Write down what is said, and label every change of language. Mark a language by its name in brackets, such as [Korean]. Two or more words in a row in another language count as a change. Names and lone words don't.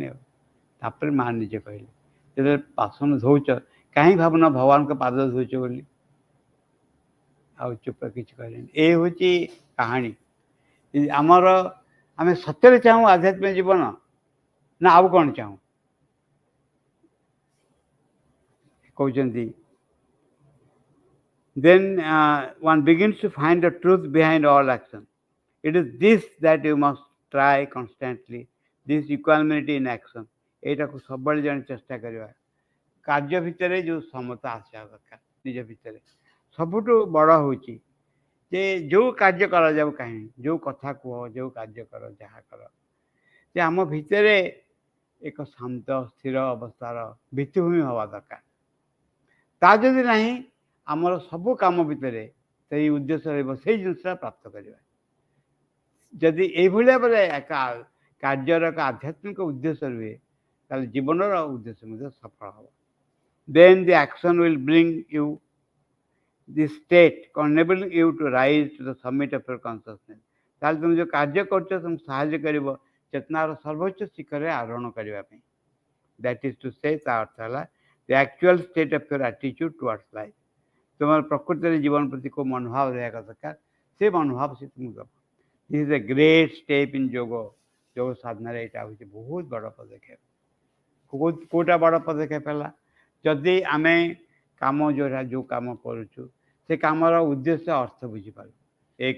[Odia] ତାପରେ ମାଆ ନିଜେ କହିଲେ ଯେତେବେଳେ ବାସନ ଧୋଉଛ କାହିଁ ଭାବୁନ ଭଗବାନଙ୍କ ପାଦ ଧୋଉଛ ବୋଲି. ଆଉ ଚୁପ କିଛି କହିଲେନି. ଏ ହେଉଛି କାହାଣୀ. ଆମର ଆମେ ସତ୍ୟରେ ଚାହୁଁ ଆଧ୍ୟାତ୍ମିକ ଜୀବନ ନା ଆଉ କ'ଣ ଚାହୁଁ. [English] କହୁଛନ୍ତି then one begins to find the truth behind all action. It is this that you must try constantly, this equanimity in action. [Odia] ଏଇଟାକୁ ସବୁବେଳେ ଜଣେ ଚେଷ୍ଟା କରିବା. କାର୍ଯ୍ୟ ଭିତରେ ଯେଉଁ ସମତା ଆସିବା ଦରକାର ନିଜ ଭିତରେ. ସବୁଠୁ ବଡ଼ ହେଉଛି ଯେ ଯେଉଁ କାର୍ଯ୍ୟ କରାଯାଉ କାହିଁକି, ଯେଉଁ କଥା କୁହ, ଯେଉଁ କାର୍ଯ୍ୟ କର, ଯାହା କର, ଯେ ଆମ ଭିତରେ ଏକ ଶାନ୍ତ ସ୍ଥିର ଅବସ୍ଥାର ଭିତ୍ତିଭୂମି ହେବା ଦରକାର. ତା ଯଦି ନାହିଁ ଆମର ସବୁ କାମ ଭିତରେ ସେଇ ଉଦ୍ଦେଶ୍ୟ ରହିବ, ସେଇ ଜିନିଷଟା ପ୍ରାପ୍ତ କରିବା. ଯଦି ଏଇଭଳି ଭାବରେ ଏକ କାର୍ଯ୍ୟର ଏକ ଆଧ୍ୟାତ୍ମିକ ଉଦ୍ଦେଶ୍ୟ ରୁହେ ତାହେଲେ ଜୀବନର ଉଦ୍ଦେଶ୍ୟ ମଧ୍ୟ ସଫଳ ହେବ. [English] Then the action will bring you this state enabling you to rise to the summit of your consciousness. [Odia] ତାହେଲେ ତୁମେ ଯେଉଁ କାର୍ଯ୍ୟ କରୁଛ ତୁମକୁ ସାହାଯ୍ୟ କରିବ ଚେତନାର ସର୍ବୋଚ୍ଚ ଶିଖରରେ ଆରୋହଣ କରିବା ପାଇଁ. [English] that is to say, [Odia] ତା ଅର୍ଥ ହେଲା [English] the actual state of your attitude towards life. [Odia] ତୁମର ପ୍ରକୃତିରେ ଜୀବନ ପ୍ରତି କେଉଁ ମନୋଭାବ ରହିବା ଦରକାର, ସେ ମନୋଭାବ ସେ ତୁମକୁ ଦେବ. [English] this is a great step in yoga. [Odia] ଯୋଗ ସାଧନାରେ ଏଇଟା ହେଉଛି ବହୁତ ବଡ଼ ପଦକ୍ଷେପ. କେଉଁଟା ବଡ଼ ପଦକ୍ଷେପ ହେଲା, ଯଦି ଆମେ କାମ ଯେଉଁ କାମ କରୁଛୁ ସେ କାମର ଉଦ୍ଦେଶ୍ୟ ଅର୍ଥ ବୁଝିପାରୁ, ଏକ.